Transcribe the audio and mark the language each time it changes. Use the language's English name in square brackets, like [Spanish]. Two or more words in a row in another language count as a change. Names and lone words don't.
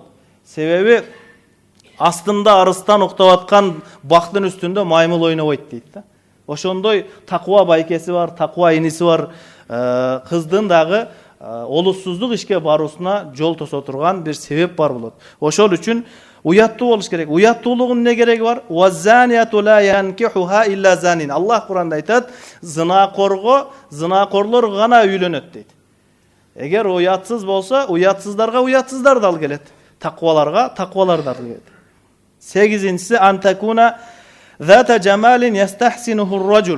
[Kyrgyz] Себеби астында арыстан уктап аткан бактын үстүндө маймыл ойнобойт дейт да. Ошондой таква байкеси бар, таква иниси бар кыздын дагы олуссуздук ишке баруусуна жол тосо турган бир себеп бар болот. Ошол үчүн уяттуу болуш керек. Уяттуулугунун эмне кереги бар? [Arabic] والزانية لا ينكحها إلا زان. [Kyrgyz] Аллах Куранда айтат, зынакорлор гана үйлөнөт дейт. Эгер уятсыз болсо, уятсыздарга уятсыздар дал келет. Такваларга таквалар дал келет. 8-нчиси [Arabic] أن تكون ذات جمال يستحسنه الرجل.